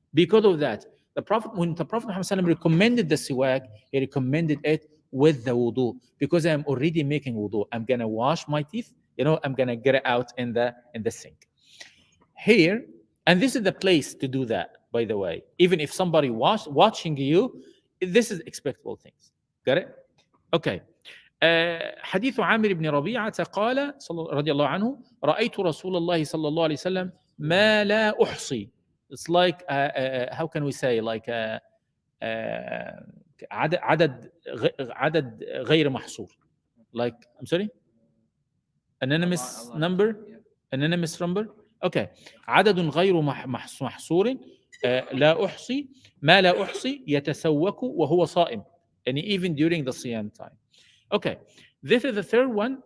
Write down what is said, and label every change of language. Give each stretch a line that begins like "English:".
English: Because of that, when the Prophet Muhammad SAW recommended the siwak, he recommended it with the wudu, because I'm already making wudu. I'm gonna wash my teeth, I'm gonna get it out in the sink here. And this is the place to do that, by the way. Even if somebody watching you, this is expectable things. Got it? Okay.
Arabic: حديث عامر بن ربيعة قال رضي الله عنه: رأيت رسول الله صلى الله عليه وسلم ما لا أحصي.
English: It's like how can we say, like
Arabic: عدد غير محصور.
English: Like, I'm sorry, anonymous number.
Arabic: Okay, عدد غير محصور. لا أحصي ما لا أحصي يتسوك وهو صائم,
English: and even during the siyam time. Okay, this is the third one.